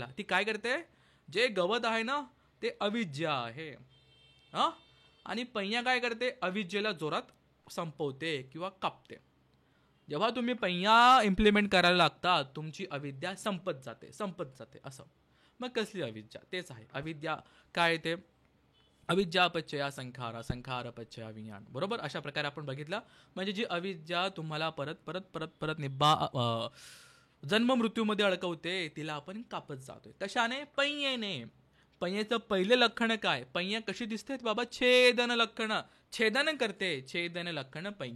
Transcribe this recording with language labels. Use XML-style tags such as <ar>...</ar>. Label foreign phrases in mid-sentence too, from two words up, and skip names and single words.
<mr>ती काय करते, जे गवत आहे ना ते अविद्या आहे, हा. आणि पैया काय करते, अविद्येला जोरात संपवते किंवा कापते. जेव्हा तुम्ही पैया इम्प्लिमेंट करायला लागता, तुमची अविद्या संपत जाते असं. मग कसली अविद्या, तेच आहे अविद्या. काय ते,</mr> <pi>अविद्या पच्चया संखारा, संखार पच्चया विज्ञान, बरोबर.</pi> <mr>अशा प्रकारे आपण बघितलं. म्हणजे जी अविद्या तुम्हाला परत परत परत परत जन्म मृत्यूमध्ये अडकवते, तिला आपण कापत जातोय. कशाने, पैयेने. पैयेचं पहिले लक्षण काय, पैया कशी दिसते बाबा, छेदन लक्षण, छेदन करते, छेदन लक्षण पैया.</mr>